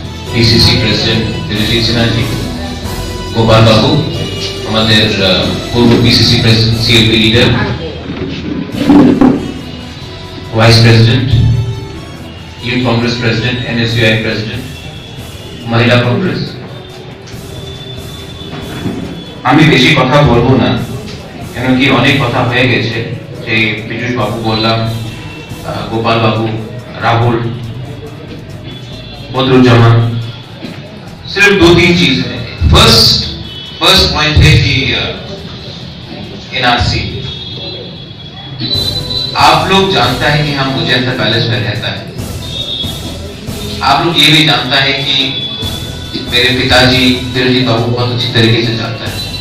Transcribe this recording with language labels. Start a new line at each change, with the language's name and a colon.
English: PCC President Dilip Sinha
Hindi: जी, गोपाल बाबू, हमारे पूर्व
English: PCC President CLP Leader, Vice President, Youth Congress President, NSUI President, महिला Congress.
Bangla: আমি বেশি কথা বলবো না, কেন কি অনেক কথা হয়ে গেছে, যে পীযূষ বাবু বললাম, গোপাল বাবু, রাহুল, বদরুজ্জামান.
Hindi: सिर्फ दो तीन चीज है. फर्स्ट पॉइंट है कि एनआरसी आप लोग जानता है कि हम उज्जैन पैलेस में रहता है. आप लोग ये भी जानता है कि मेरे पिताजी दिलजीत बाबू बहुत अच्छी तरीके से जानता है.